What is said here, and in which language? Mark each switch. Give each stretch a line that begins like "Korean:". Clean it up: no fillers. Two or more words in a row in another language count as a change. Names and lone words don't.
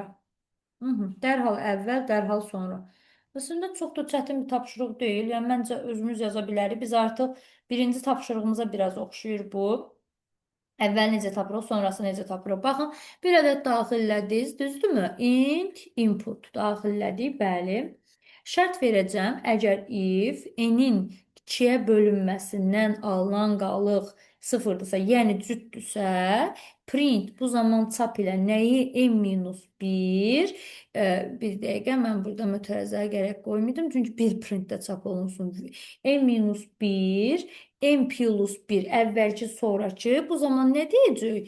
Azerbaijani: Dərhal əvvəl, dərhal sonra. Aslında çox da çətin bir tapşırıq deyil. Yəni məncə özümüz yaza bilərik. Biz artıq birinci tapşırığımıza biraz oxşuyur bu. Əvvəl necə tapırıq, sonrası necə tapırıq? Baxın, bir ədəd daxillədiniz, düzdürmü? Int, input daxillədik, bəli. Şərt verəcəm, əgər if n-in 2-yə bölünməsindən alınan qalıq sıfırdırsa, yəni cütdürsə, print bu zaman çap ilə nəyi n-1, bir dəqiqə mən burada mütərizəyə gərək qoymaydım, çünki bir printdə çap olunsun. n-1
English: n plus 1
Azerbaijani: əvvəlki sonraki bu zaman nə deyəcək?